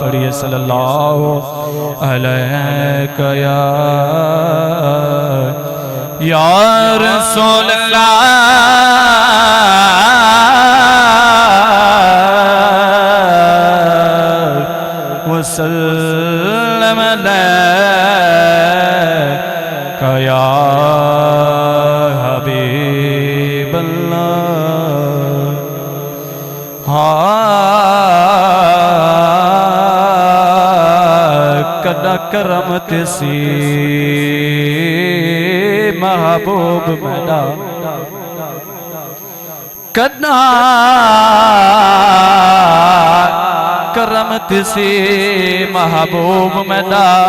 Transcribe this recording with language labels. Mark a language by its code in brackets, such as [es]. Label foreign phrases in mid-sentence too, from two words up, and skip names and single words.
[ar] पढ़िए صلى الله عليك يا رسول الله وسلم عليك يا حبيب الله. [pa] کدا کرمت سی محبوب میدا، کدا کرمت سی محبوب میدا.